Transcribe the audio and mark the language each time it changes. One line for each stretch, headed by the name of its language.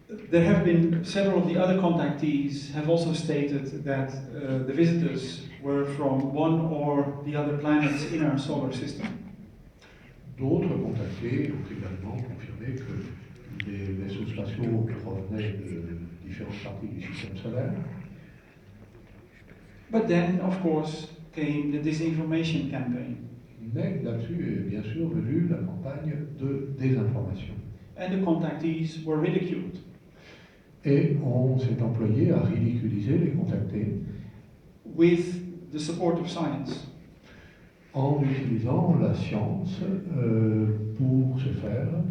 English: There have been several of the other contactees have also stated that the visitors were from one or the other planets in our solar system.
French: D'autres contactés ont également confirmé que les vaisseaux spatiaux provenaient de différentes parties du système solaire.
English: But then, of course, came the disinformation campaign.
French: Mais là-dessus est bien sûr venue la campagne de désinformation.
English: And the contactees were ridiculed.
French: Et on s'est employé à ridiculiser les contactés
English: With the support of science.
French: en utilisant la science pour ce faire.